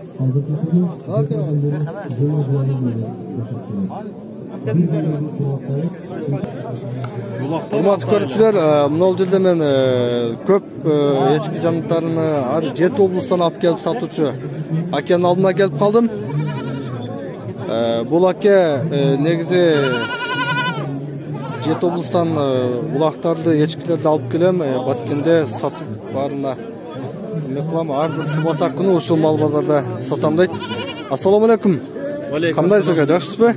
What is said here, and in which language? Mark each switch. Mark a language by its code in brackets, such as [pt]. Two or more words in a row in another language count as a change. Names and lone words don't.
[uz] Hurmatli ko'ruvchilar, bunday yerda men ko'p echki jonliqlarini har 7 oblastdan olib kelib sotuvchi akaning oldiga kelib qoldim. [ky] Бул аке негизи Жети облустан улактарды, ечкилерди алып келем, Баткенде сатып барына. Эме кылам, ар бир субата күнү ушул мал базарда сатам дейт. Ассаламу алейкум. Кандайсыз ака, жакшысызбы?